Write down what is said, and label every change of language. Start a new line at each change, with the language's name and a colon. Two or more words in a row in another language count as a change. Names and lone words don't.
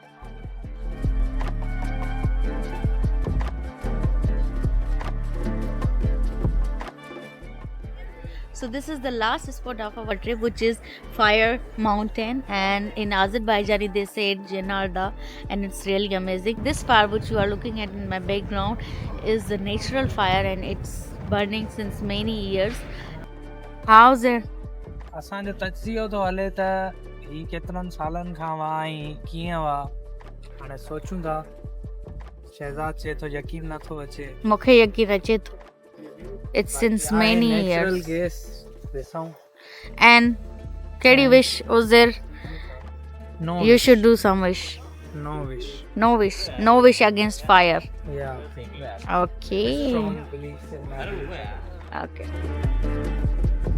English: So this is the last spot of our trip, which is Fire Mountain, and in Azerbaijani they say it Janarda, and it's really amazing. This fire which you are looking at in my background is the natural fire, and it's burning since many years. How's it?
Sindhi: असांजो तजियो तो हले त ही केतिरनि सालनि खां हुआ ऐं कीअं हुआ हाणे सोचूं था शहज़ाद चए थो यकीन नथो अचे मूंखे यकीन अचे थो
English: इट्स सिंस मेनी नेचुरल इयर्स
Sindhi: गैस ॾिसूं एंड कहिड़ी विश उज़र
English: नो you should do some wish no wish no wish against fire या okay strong belief in marriage. okay